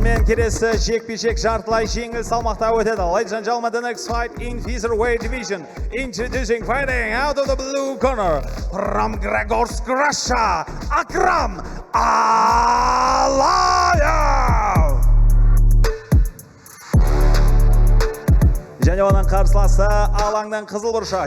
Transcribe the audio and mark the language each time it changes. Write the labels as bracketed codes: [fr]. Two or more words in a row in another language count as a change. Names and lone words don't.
[kk] келесі жекпе-жек жартылай жеңіл салмақта өтеді. [en] Ladies and gentlemen, the next fight in featherweight division. Introducing fighting out of the blue corner from Gregorsk, Russia, Akram Alayev. [kk] Және оның қарсыласы алаңның қызыл бұрышы.